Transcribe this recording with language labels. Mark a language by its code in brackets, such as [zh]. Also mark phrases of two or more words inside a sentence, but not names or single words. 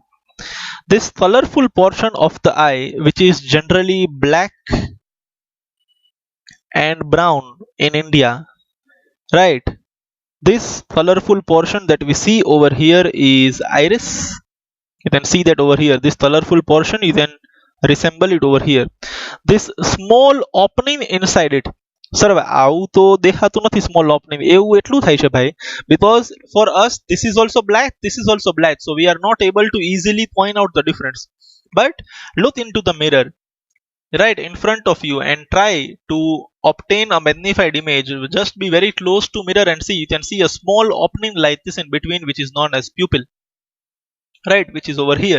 [en] This colorful portion of the eye, which is generally black and brown in India, right? This colorful portion that we see over here is iris. You can see that over here. This colorful portion, you can resemble it over here. This small opening inside it. Sir, [gu] આવું તો દેખાતું નથી [en] small opening. [gu] એવું એટલું થાય છે ભાઈ. [en] Because for us, this is also black, this is also black. So we are not able to easily point out the difference. But look into the mirror right in front of you and try to obtain a magnified image. Just be very close to mirror and see. You can see a small opening like this in between, which is known as pupil, right, which is over here.